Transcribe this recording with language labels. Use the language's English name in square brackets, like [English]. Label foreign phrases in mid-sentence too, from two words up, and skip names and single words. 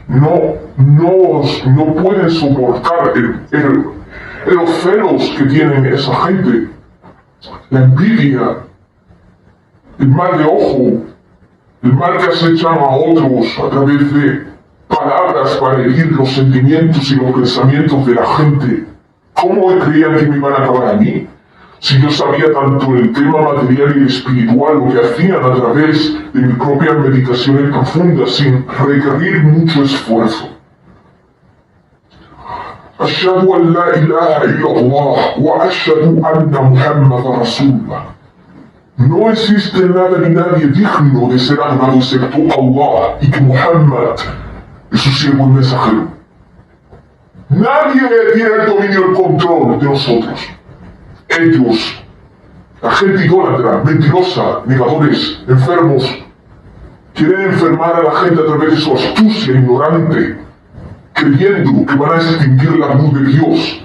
[Spanish] No pueden soportar los celos que tienen esa gente, la envidia, el mal de ojo, el mal que acechan a otros a través de palabras para herir los sentimientos y los pensamientos de la gente. ¿Cómo creían que me iban a acabar a mí? Si yo sabía tanto el tema material y espiritual, lo que hacían a través de mis propias meditaciones profundas, sin requerir mucho esfuerzo. [Arabic] أشهد أن لا إله إلا الله وأشهد أن محمدا رسول الله. [Spanish] No existe nada ni nadie digno de ser adorado excepto Allah, y que Muhammad es su siervo y mensajero. Nadie tiene el dominio y el control de nosotros. Ellos, la gente idólatra, mentirosa, negadores, enfermos, quieren enfermar a la gente a través de su astucia ignorante, creyendo que van a extinguir la luz de Dios.